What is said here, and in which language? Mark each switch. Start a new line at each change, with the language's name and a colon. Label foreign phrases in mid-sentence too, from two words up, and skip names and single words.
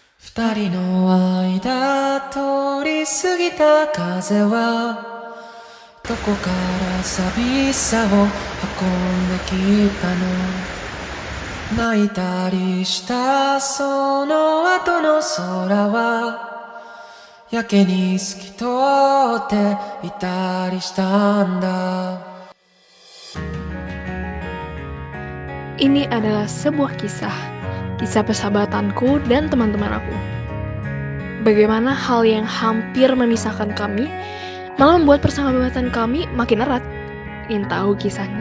Japanese: 二人の間通り過ぎた風はどこから寂しさを運んできたの。泣いたりしたその後の空はやけに透き通っていたりしたんだ。
Indonesian: Ini adalah sebuah kisah persahabatanku dan teman-teman aku. Bagaimana hal yang hampir memisahkan kami malah membuat persahabatan kami makin erat. Ingin tahu kisahnya?